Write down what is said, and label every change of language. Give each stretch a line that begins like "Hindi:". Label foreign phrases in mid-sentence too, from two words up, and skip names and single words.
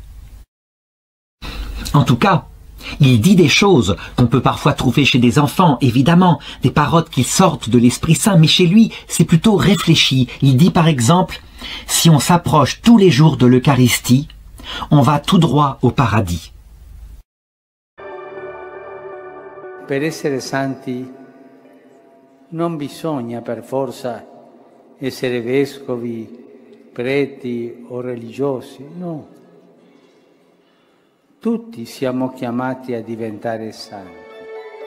French: En tout cas, il dit des choses qu'on peut parfois trouver chez des enfants, évidemment, des paroles qui sortent de l'Esprit Saint, mais chez lui, c'est plutôt réfléchi. Il dit par exemple, si on s'approche tous les jours de l'Eucharistie, on va tout droit au paradis.
Italian: Per essere santi non bisogna per forza essere vescovi, preti o religiosi, no. Tutti siamo chiamati a diventare santi.